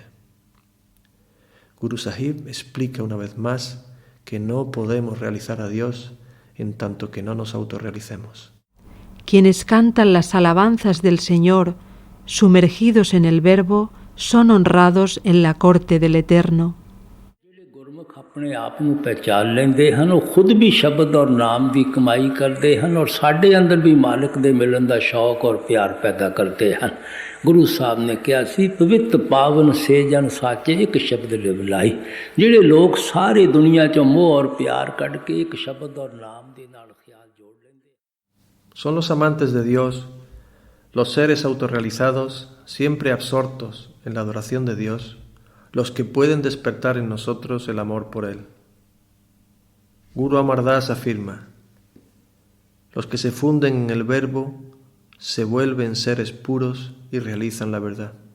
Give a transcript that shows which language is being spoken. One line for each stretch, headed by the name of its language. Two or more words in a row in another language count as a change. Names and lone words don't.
Spanish: Guru Sahib explica una vez más que no podemos realizar a Dios en tanto que no nos autorrealicemos. Quienes cantan las alabanzas del Señor, sumergidos en el Verbo, son honrados en la corte del Eterno.
Punjabi: ਆਪਣੇ ਆਪ ਨੂੰ ਪਹਿਚਾਨ ਲੈਂਦੇ ਹਨ, ਉਹ ਖੁਦ ਵੀ ਸ਼ਬਦ ਔਰ ਨਾਮ ਦੀ ਕਮਾਈ ਕਰਦੇ ਹਨ ਔਰ ਸਾਡੇ ਅੰਦਰ ਵੀ ਮਾਲਕ ਦੇ ਮਿਲਣ ਦਾ ਸ਼ੌਕ ਔਰ ਪਿਆਰ ਪੈਦਾ ਕਰਦੇ ਹਨ। ਗੁਰੂ ਸਾਹਿਬ ਨੇ ਕਿਹਾ ਸੀ, ਪਵਿੱਤ ਪਾਵਨ ਸੇ ਜਨ ਸਾਚੇ ਇੱਕ ਸ਼ਬਦ ਲਿਵ ਲਾਈ। ਜਿਹੜੇ ਲੋਕ ਸਾਰੇ ਦੁਨੀਆ 'ਚੋਂ ਮੋਹ ਔਰ ਪਿਆਰ ਕੱਢ ਕੇ ਇੱਕ ਸ਼ਬਦ ਔਰ ਨਾਮ ਦੇ ਨਾਲ ਖਿਆਲ ਜੋੜ ਲੈਂਦੇ।
Spanish: Son los amantes de Dios, los seres autorrealizados, siempre absortos en la adoración de Dios, los que pueden despertar en nosotros el amor por Él. Guru Amar Das afirma: los que se funden en el Verbo se vuelven seres puros y realizan la verdad.